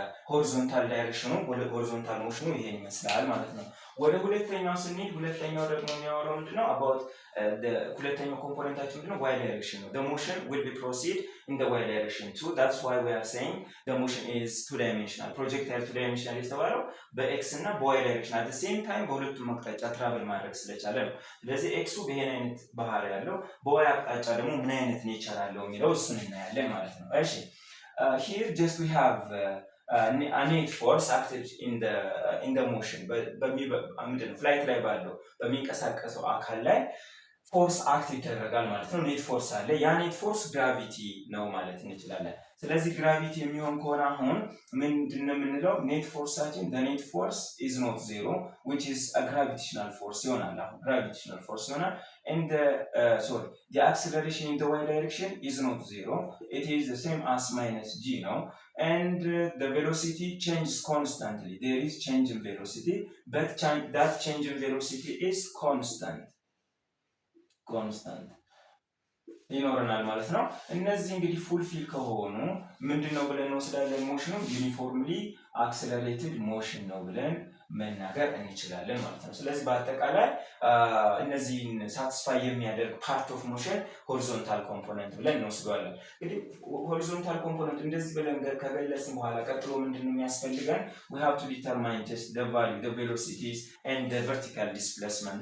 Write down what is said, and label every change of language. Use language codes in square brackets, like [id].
[am] ሆሪዞንታል ዳይሬክሽኑ ወደ ሆሪዞንታል ሞሽኑ ይሄን ይመስላል ማለት ነው። ወደ ሁለተኛው ስንሄድ ሁለተኛው ደግሞ የሚያወራው ምንድነው [en] about [am] ሁለተኛው ኮምፖነንታችን ምንድነው y direction ነው። [en] the motion will be proceed in the y direction too. That's why we are saying the motion is two dimensional. [am] projectile two dimensional የተባለው በx እና በy direction [en] at the same time [am] በሁለቱም አቅጣጫ ትራቨል ማድረግ ስለቻለ ነው። ስለዚህ x በይሄን አይነት ባህሪ ያለው በy አቅጣጫ ደግሞ ምን አይነት ኔቸር አለው የሚለው እሱን እናያለን ማለት ነው። እሺ [en] here just we have a net force acted in the motion [am] ምንድነው ፍላይት ላይ ባለው በሚንቀሳቀሰው አካል ላይ ፎርስ አክት ይደረጋል ማለት ነው። ኔት ፎርስ አለ። ያ ኔት ፎርስ ግራቪቲ ነው ማለት እንችላለን። ስለዚህ ግራቪቲ የሚሆን ከሆነ አሁን ምንድነው የምንለው ኔት ፎርሳችን [en] the net force is not zero which is a gravitational force [am] ይሆናል። አሁን gravitational force ይሆናል [en] and the acceleration in the y direction is not zero, it is the same as minus g [am] ነው [en] and the velocity changes constantly. There is change in velocity but that change in velocity is constant [am] ይኖረናል ማለት ነው። እነዚህ እንግዲህ ፉልፊል ከሆኑ ምንድነው ብለን እንወስዳለን? ሞሽኑ ዩኒፎርምሊ አክሰለሬትድ ሞሽን ነው ብለን መናገር እንችላለን ማለት ነው። ስለዚህ በአጠቃላይ እነዚህን ሳቲስፋይ የሚያደርግ ፓርት ኦፍ ሞሽን ሆሪዞንታል ኮምፖነንት ብለን እንወስደዋለን። እንግዲህ ሆሪዞንታል ኮምፖነንት እንደዚህ ብለን ከገለጽን በኋላ ቀጥሎ ምንድነው የሚያስፈልገን? [en] we have to determine just the value, the velocities and the vertical displacement.